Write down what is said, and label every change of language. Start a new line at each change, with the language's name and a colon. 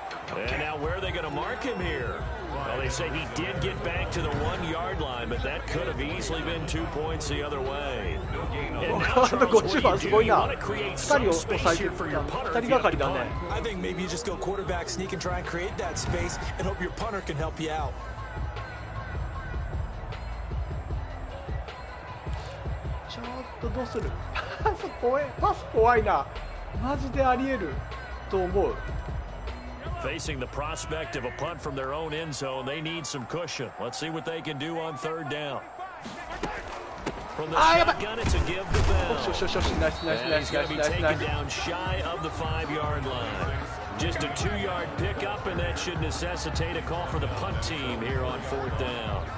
English: And now where are they going to mark him here? Well, they say he did get back to the 1-yard line, but that could have easily been 2 points the other way. And now, Charles, what do you do? You want to create some space here for your punter if you have to punt. I think maybe you just go quarterback sneak and try and create that space and hope your punter can help you out.
Japanese: ちょっとどうするパス怖いな。マジでありえると思う。
English: Facing the prospect of a punt from their own end zone, they need some cushion. Let's see what they can do on third down. From the shotgun, it's a give to Bell. And he's going to be taken down shy of the 5-yard line. Just a 2-yard pickup, and that should necessitate a call for the punt team here on fourth down.